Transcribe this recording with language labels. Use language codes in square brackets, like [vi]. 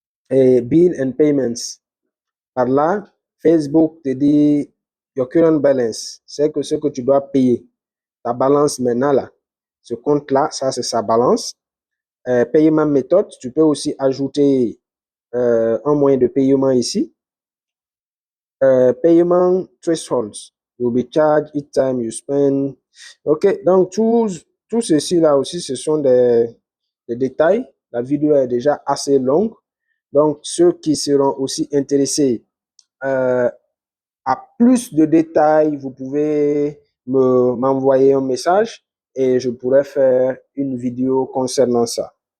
[fr] Et bill and payments. Par là, Facebook te dit [en] your current balance, [fr] c'est que ce que tu dois payer. Ta balance maintenant là, ce compte-là, ça c'est sa balance. Paiement méthode, tu peux aussi ajouter un moyen de paiement ici. [en] Paiement thresholds, you'll be charged each time you spend. [fr] OK, donc tout ceci là aussi, ce sont des détails. La vidéo est déjà assez longue. Donc, ceux qui seront aussi intéressés à plus de détails, vous pouvez m'envoyer un message et je pourrais faire une vidéo concernant ça.